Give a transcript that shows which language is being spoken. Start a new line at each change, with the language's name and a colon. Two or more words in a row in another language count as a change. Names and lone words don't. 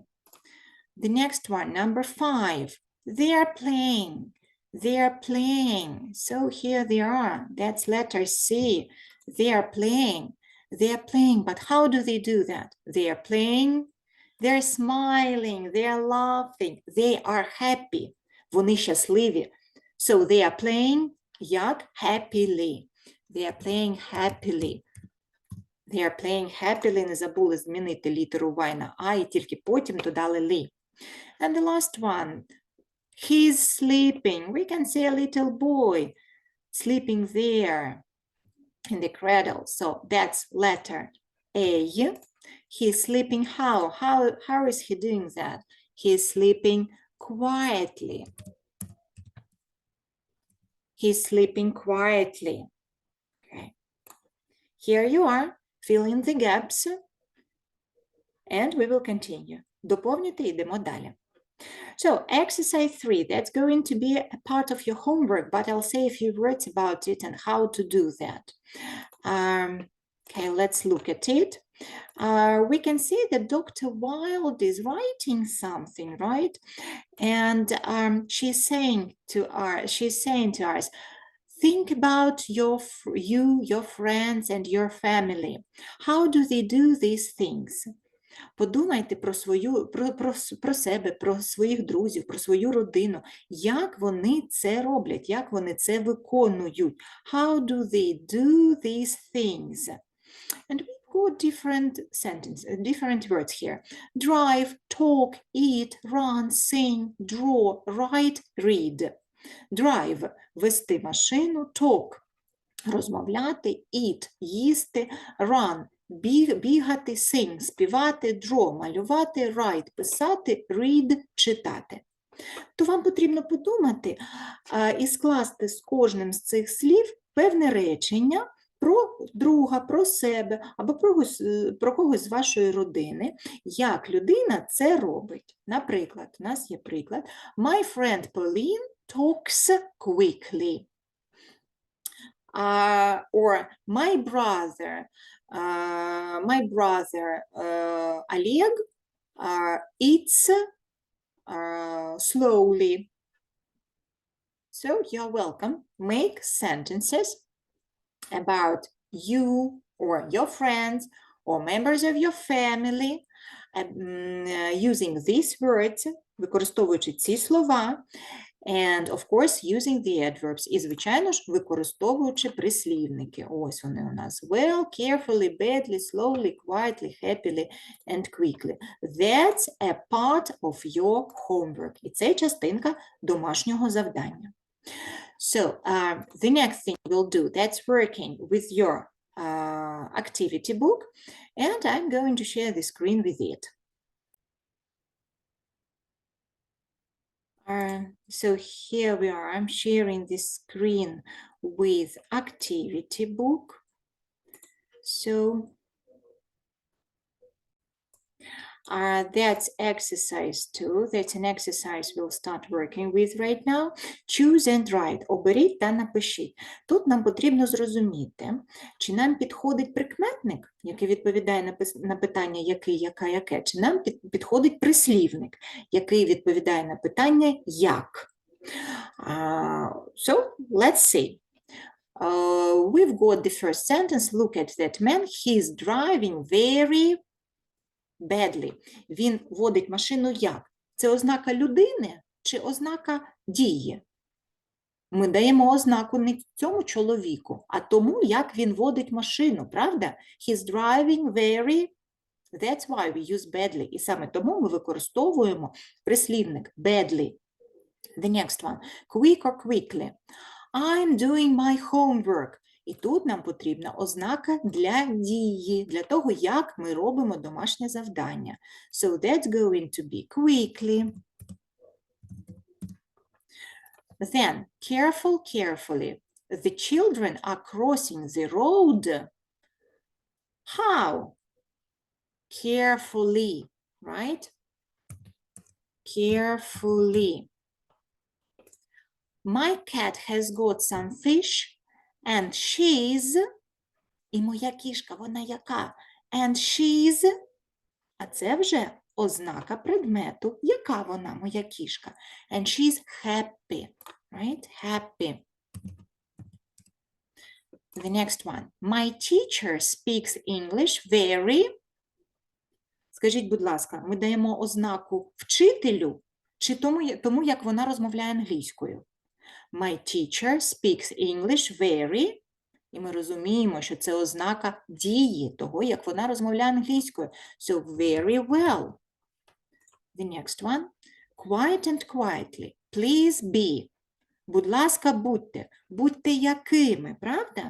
English: The next one, number 5. They are playing. So here they are. That's letter C. They are playing, but how do they do that? They are playing, they're smiling, they are laughing, they are happy.
Ukrainian: Вони щасливі.
English: So they are playing як? Happily. They are playing happily. They are playing happily,
Ukrainian: не забули змінити літеру Y на I, і тільки потім додали ли.
English: And the last one. He's sleeping. We can see a little boy sleeping there in the cradle. So that's letter A. He's sleeping how? How is he doing that? He's sleeping quietly. He's sleeping quietly. Okay. Here you are, fill in the gaps, and we will continue.
Ukrainian: Доповнюйте, йдемо далі.
English: So, exercise 3, that's going to be a part of your homework, but I'll say a few words about it and how to do that. Okay, let's look at it. We can see that Dr. Wilde is writing something, right? And she's saying to us, think about your friends and your family. How do they do these things?
Ukrainian: Подумайте про себе, про своїх друзів, про свою родину. Як вони це роблять, як вони це виконують.
English: How do they do these things? And we've got different sentences, different words here. Drive, talk, eat, run, sing, draw, write, read. Drive –
Ukrainian: вести машину, talk – розмовляти, eat – їсти, run – бігати, sing – співати, draw – малювати, write – писати, read – читати. То вам потрібно подумати і скласти з кожним з цих слів певне речення про друга, про себе або про когось з вашої родини, як людина це робить. Наприклад, у нас є приклад.
English: My friend Pauline talks quickly. Or my brother Oleg eats slowly. So you're welcome. Make sentences about you or your friends or members of your family using these words,
Ukrainian: використовуючи ці слова,
English: and, of course, using the adverbs.
Ukrainian: І, звичайно ж, використовуючи прислівники. Ось вони у нас.
English: Well, carefully, badly, slowly, quietly, happily, and quickly. That's a part of your homework.
Ukrainian: І це частинка домашнього завдання.
English: So, the next thing we'll do, that's working with your activity book, and I'm going to share the screen with it. So here we are, I'm sharing the screen with activity book. So that's exercise 2. That's an exercise we'll start working with right now. Choose and write.
Ukrainian: Оберіть та напишіть. Тут нам потрібно зрозуміти, чи нам підходить прикметник, який відповідає на питання який, яка, яке, чи нам підходить прислівник, який відповідає на питання як.
English: So, let's see. We've got the first sentence. Look at that man. He's driving very badly.
Ukrainian: Він водить машину як? Це ознака людини чи ознака дії? Ми даємо ознаку не цьому чоловіку, а тому, як він водить машину, правда?
English: He's driving very, that's why we use badly.
Ukrainian: І саме тому ми використовуємо прислівник badly.
English: The next one. Quick or quickly. I'm doing my homework.
Ukrainian: І тут нам потрібна ознака для дії, для того, як ми робимо домашнє завдання.
English: So that's going to be quickly. Then, careful, carefully. The children are crossing the road. How? Carefully, right? Carefully. My cat has got some fish. And she's,
Ukrainian: і моя кішка, вона яка?
English: And she's,
Ukrainian: а це вже ознака предмету. Яка вона, моя кішка?
English: And she's happy, right? Happy. The next one. My teacher speaks English very,
Ukrainian: скажіть, будь ласка, ми даємо ознаку вчителю чи тому як вона розмовляє англійською?
English: My teacher speaks English very
Ukrainian: І ми розуміємо, що це ознака дії, того, як вона розмовляє англійською.
English: So, very well. The next one. Quiet and quietly. Please be.
Ukrainian: Будь ласка, будьте. Будьте якими, правда?